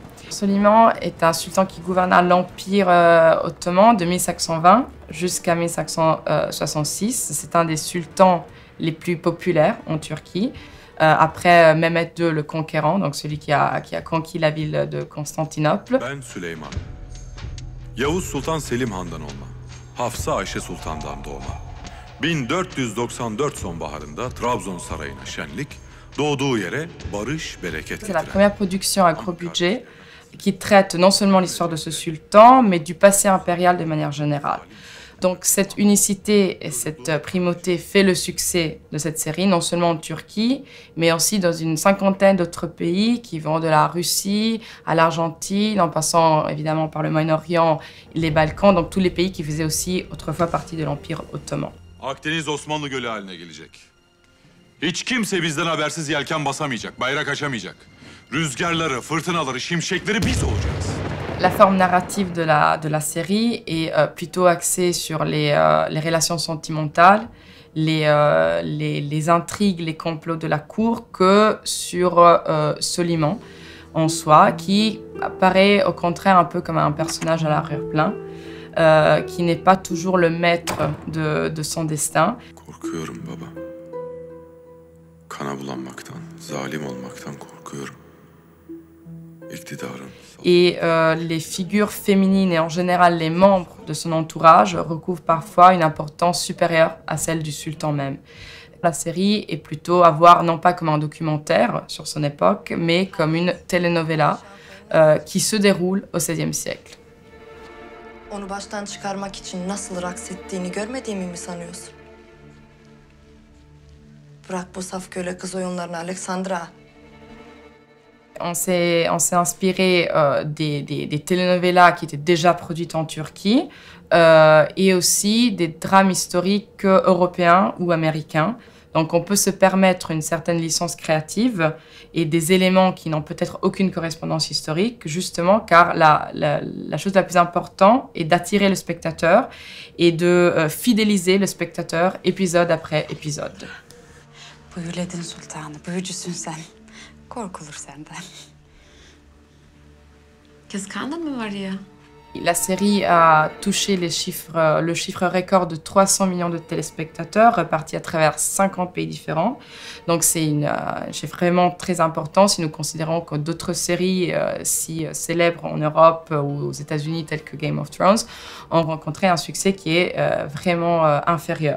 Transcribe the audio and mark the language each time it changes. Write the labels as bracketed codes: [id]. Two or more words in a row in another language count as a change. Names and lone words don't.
[fr] Soliman est un sultan qui gouverna l'Empire ottoman de 1520 jusqu'à 1566. C'est un des sultans les plus populaires en Turquie. Après Mehmet II le Conquérant, donc celui qui a conquis la ville de Constantinople. [tr] Ben Süleyman. Yavuz Sultan Selim Han'dan olma. Hafsa Ayşe Sultan'dan doğma. 1494 sonbaharında Trabzon Sarayı'na şenlik, doğduğu yere barış, bereket [fr] C'est la première production à gros budget qui traite non seulement l'histoire de ce sultan, mais du passé impérial de manière générale. Donc cette unicité et cette primauté fait le succès de cette série, non seulement en Turquie, mais aussi dans une cinquantaine d'autres pays qui vont de la Russie à l'Argentine, en passant évidemment par le Moyen-Orient, les Balkans, donc tous les pays qui faisaient aussi autrefois partie de l'Empire ottoman. [tr] Akdeniz Osmanlı Gölü haline gelecek. Hiç kimse bizden habersiz yelken basamayacak, bayrak açamayacak. Rüzgarları, fırtınaları, şimşekleri biz olacağız. [fr] La forme narrative de la série est plutôt axée sur les relations sentimentales, les intrigues, les complots de la cour que sur Soliman en soi, qui apparaît au contraire un peu comme un personnage à l'arrière-plan, qui n'est pas toujours le maître de son destin. [tr] Korkuyorum baba. Kana bulanmaktan, zalim olmaktan korkuyorum. [fr] Et les figures féminines et en général les membres de son entourage recouvrent parfois une importance supérieure à celle du sultan même. La série est plutôt à voir non pas comme un documentaire sur son époque, mais comme une telenovela qui se déroule au XVIe siècle. [tr] Onu baştan çıkarmak için nasıl raks ettiğini görmediğimi mi sanıyorsun? Bırak bu saf köle kız oyunlarını Alexandra. [fr] On s'est inspiré des telenovelas qui étaient déjà produites en Turquie et aussi des drames historiques européens ou américains. Donc on peut se permettre une certaine licence créative et des éléments qui n'ont peut-être aucune correspondance historique, justement car la chose la plus importante est d'attirer le spectateur et de fidéliser le spectateur épisode après épisode. [tr] Büyüledin sultanı, büyücüsün sen. Korkulur senden. Kıskandın mı Maria? [fr] La série a touché le chiffre record de 300 millions de téléspectateurs répartis à travers 50 pays différents. Donc c'est un chiffre vraiment très important si nous considérons que d'autres séries si célèbres en Europe ou aux États-Unis telles que Game of Thrones ont rencontré un succès qui est vraiment inférieur.